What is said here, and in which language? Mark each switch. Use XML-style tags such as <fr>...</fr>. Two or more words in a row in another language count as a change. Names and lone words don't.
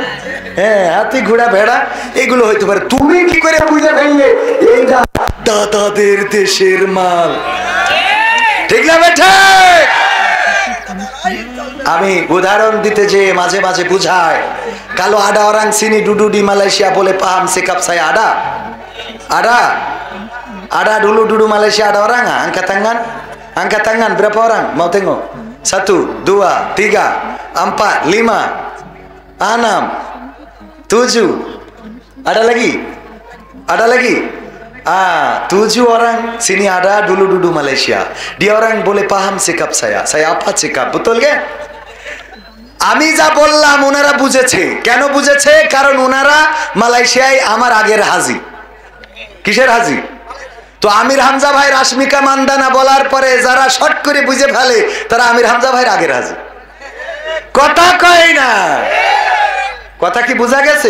<bn>হ্যাঁ, হাতি ঘোড়া ভেড়া এগুলো হইতে পারে। তুমি কি করে বুঝে ফেললে এইটা দাদাদের দেশের মাল? ঠিক না বেঠে? আমি উদাহরণ দিতে যে মাঝে মাঝে বুঝায়, কালো আডা</bn> <ms>orang sini duduk di Malaysia boleh paham sikap saya ada? Ada? Ada dulu duduk Malaysia ada orang nggak? Angkat tangan. Angkat tangan, berapa orang? Mau tengok? 1, 2, 3, 4, 5, 6, 7. Ada lagi? Ada lagi? 7 orang sini ada dulu duduk Malaysia. Dia orang boleh paham sikap saya. Saya apa sikap? Betul ke?</ms> <bn>আমি যা বললাম ওনারা বুঝেছে। কেন বুঝেছে? কারণ ওনারা মালয়েশিয়ায় আমার আগের হাজি। কিসের হাজি? তো আমির হামজা ভাই রাশমিকা মান্দানা বলার পরে যারা শর্ট করে বুঝে ফেলে, তারা আমির হামজা ভাইয়ের আগের হাজি। কথা কয় না? কথা কি বোঝা গেছে?</bn>